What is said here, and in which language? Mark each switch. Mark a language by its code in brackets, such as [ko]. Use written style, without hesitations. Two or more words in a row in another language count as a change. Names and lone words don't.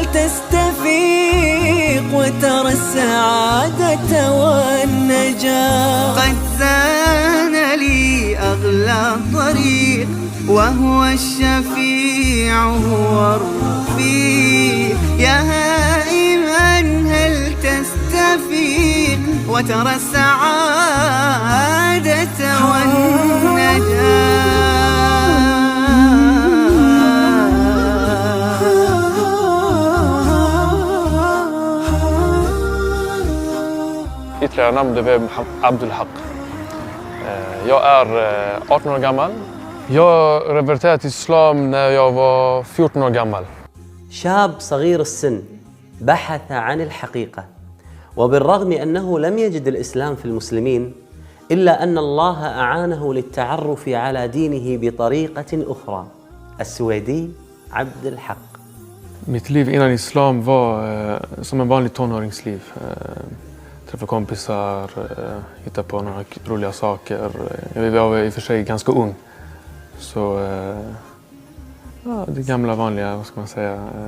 [ar] تستفيق وترى السعادة والنجاة قد زان لي أغلى طريق وهو الشفيع هو الرفيق يا هائما هل تستفيق وترى السعادة والنجاة. [sv] Ytterligare namn det var Abdul Haq. Jag är 18 år gammal. Jag konverterade till islam när jag var 14 år gammal. [ar] شاب صغير السن بحث عن الحقيقة، وبالرغم أنه لم يجد الإسلام في المسلمين إلا أن الله أعانه للتعرف على دينه بطريقة أخرى. السويدي عبد الحق. [sv] Mitt liv innan islam var som en vanlig tonåringsliv. Träffa kompisar, hitta på några roliga saker. Jag var i och för sig ganska ung. Så ja, det gamla vanliga, vad ska man säga.